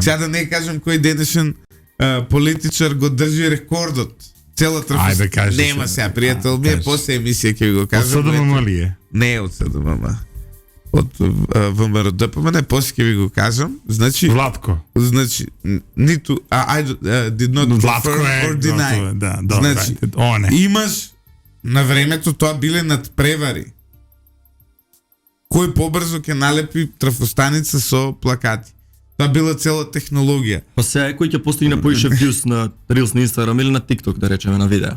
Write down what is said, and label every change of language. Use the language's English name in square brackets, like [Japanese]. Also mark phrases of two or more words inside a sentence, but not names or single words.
[Macedonian] Сега да не кажам кој денешен политичар го држи рекордот. Цела трафостаница. Нема сега, пријател ми е, после емисија ќе го кажам. Од СДММ ли е? Не е од СДММ. Од ВМРО ДПМН, не, после ќе ви го кажам. Значи Владко. Значи ниту [English] I did not confirm or deny. [Macedonian] Да, значи имаш на времето тоа биле надпревари. Кој побрзо ќе налепи трафостаница со плакати. Тоа била цела технологија. Па сега кој ќе постигне поише views на Reels на Instagram или на TikTok, да речеме, на видео.